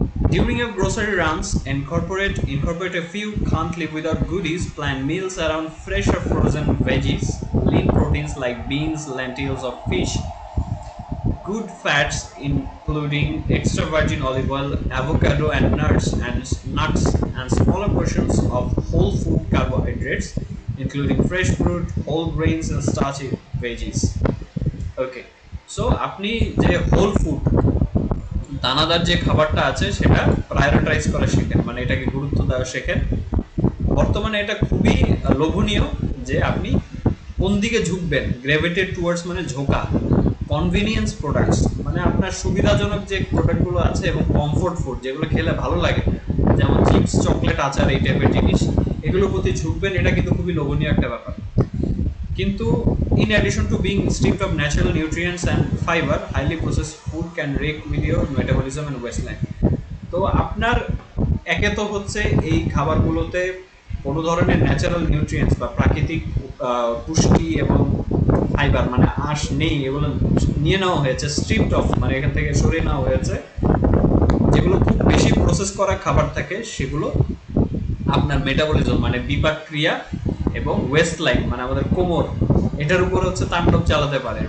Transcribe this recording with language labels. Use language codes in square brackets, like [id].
[en] During your grocery runs, incorporate a few can't live without goodies, plan meals around fresh or frozen veggies, lean proteins like beans, lentils, or fish, good fats including extra virgin olive oil, avocado, and nuts, and smaller portions of whole food carbohydrates, including fresh fruit, whole grains, and starchy veggies. Okay, so [bn] আপনি যে whole food দানাদার যে খাবারটা আছে সেটা prioritise করা শেখেন, মানে এটাকে গুরুত্ব দেওয়া শেখেন। বর্তমানে এটা খুবই লোভনীয় যে আপনি কোন দিকে ঝুঁকবেন। গ্রেভিটেড টুয়ার্ডস মানে ঝোঁকা। কনভিনিয়েন্স প্রোডাক্টস মানে আপনার সুবিধাজনক যে প্রোডাক্টগুলো আছে এবং কমফোর্ট ফুড যেগুলো খেলে ভালো লাগে, যেমন চিপস, চকলেট, আচার, এই টাইপের জিনিস, এগুলোর প্রতি ঝুঁকবেন। এটা কিন্তু খুবই লোভনীয় একটা ব্যাপার। কিন্তু [en] in addition to being stripped of natural nutrients and fiber, highly processed food can wreak with your metabolism and waistline. [bn] তো আপনার একে তো হচ্ছে এই খাবারগুলোতে কোনো ধরনের ন্যাচারাল নিউট্রিয়েন্টস বা প্রাকৃতিক পুষ্টি এবং ফাইবার মানে আঁশ নেই, এগুলো নিয়ে নেওয়া হয়েছে, স্ট্রিপড অফ মানে এখান থেকে সরিয়ে নেওয়া হয়েছে। যেগুলো খুব বেশি প্রসেস করা খাবার থাকে সেগুলো আপনার মেটাবলিজম মানে বিপাক ক্রিয়া এবং ওয়েস্ট লাইন মানে আমাদের কোমর, এটার উপর হচ্ছে তাণ্ডব চালাতে পারে।